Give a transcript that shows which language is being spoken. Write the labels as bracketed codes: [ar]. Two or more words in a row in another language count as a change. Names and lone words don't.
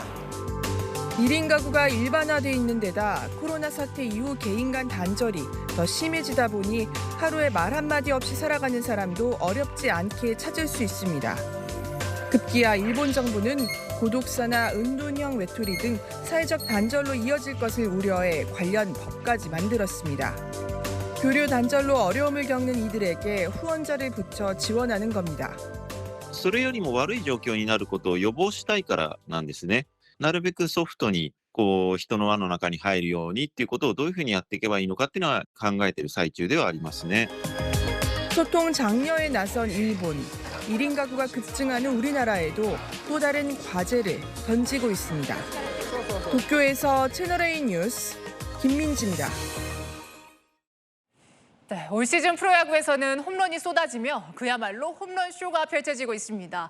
[ko] 1인 가구가 일반화돼 있는 데다 코로나 사태 이후 개인 간 단절이 더 심해지다 보니 하루에 말 한마디 없이 살아가는 사람도 어렵지 않게 찾을 수 있습니다. 급기야 일본 정부는 고독사나 은둔형 외톨이 등 사회적 단절로 이어질 것을 우려해 관련 법까지 만들었습니다. 교류 단절로 어려움을 겪는 이들에게 후원자를 붙여 지원하는 겁니다. [ja] それよりも悪い状況になることを予防したいからなんですね。なるべくソフトに人の輪の中に入るようにっていうことをどういうふうにやっていけばいいのかっていうのは考えている最中ではありますね。 [ko] 소통 장려에 나선 일본. 1인 가구가 급증하는 우리나라에도 또 다른 과제를 던지고 있습니다. 도쿄에서 채널A 뉴스 김민지입니다. 네, 올 시즌 프로야구에서는 홈런이 쏟아지며 그야말로 홈런쇼가 펼쳐지고 있습니다.